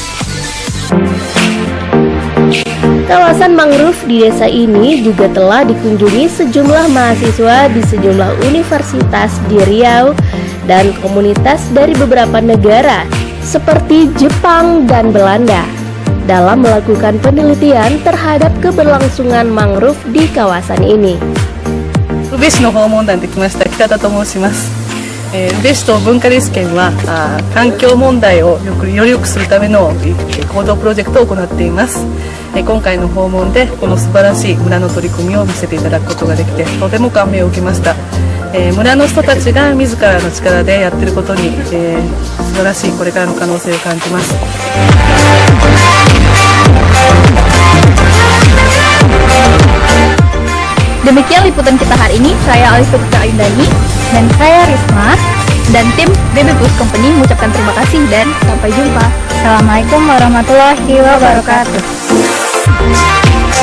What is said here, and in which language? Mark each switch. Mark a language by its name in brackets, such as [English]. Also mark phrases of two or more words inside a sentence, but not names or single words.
[Indonesian] Kawasan mangrove di desa ini juga telah dikunjungi sejumlah mahasiswa di sejumlah universitas di Riau dan komunitas dari beberapa negara seperti Jepang dan Belanda dalam melakukan penelitian terhadap keberlangsungan mangrove di kawasan ini. [Japanese] 宇部市の訪問団で来ました北田と申します。宇部市と文化立県は環境問題をより良くするための行動プロジェクトを行っています。今回の訪問でこの素晴らしい村の取り組みを見せていただくことができてとても感銘を受けました。村の人たちが自らの力でやっていることに、素晴らしいこれからの可能性を感じます。 [Indonesian] Demikian liputan kita hari ini. Saya Alifadita Indani Dan saya Risma dan tim Baby Boost Company mengucapkan terima kasih dan sampai jumpa. [Arabic] والسلام عليكم ورحمة الله وبركاته.